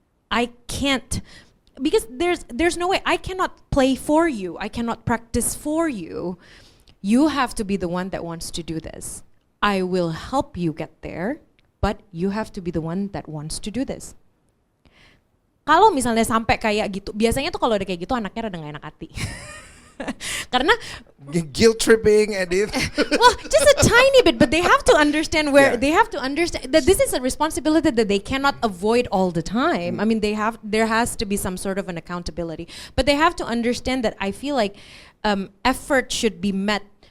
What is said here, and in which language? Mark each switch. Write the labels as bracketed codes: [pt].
[en] I can't, because there's no way. I cannot play for you. I cannot practice for you. You have to be the one that wants to do this. I will help you get there, but you have to be the one that wants to do this. [id] Kalau misalnya sampai kayak gitu, biasanya tuh kalau udah kayak gitu anaknya rada nggak enak hati. Karena [en] guilt tripping and it well, just a tiny bit, but they have to understand they have to understand that this is a responsibility that they cannot avoid all the time. I mean, there has to be some sort of an accountability, but they have to understand that I feel like effort should be met